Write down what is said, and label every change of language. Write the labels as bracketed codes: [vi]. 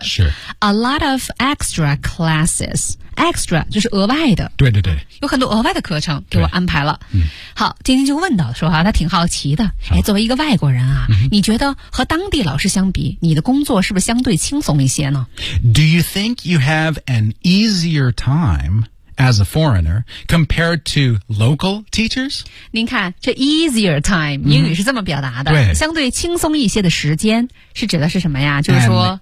[zh] mm-hmm. 是 [en] A lot of extra classes extra [zh] 就是额外的对对对有很多额外的课程给我安排了、嗯、好今天就问到说哈、啊，他挺好奇的哎，作为一个外国人啊 Mm-hmm. 你觉得和当地老师相比你的工作是不是相对轻松一些呢 [en] Do you think you have an easier time as a foreigner compared to local teachers? [zh] 您看这 easier time 英语是这么表达的、 mm-hmm. 相对轻松一些的时间是指的是什么呀就是说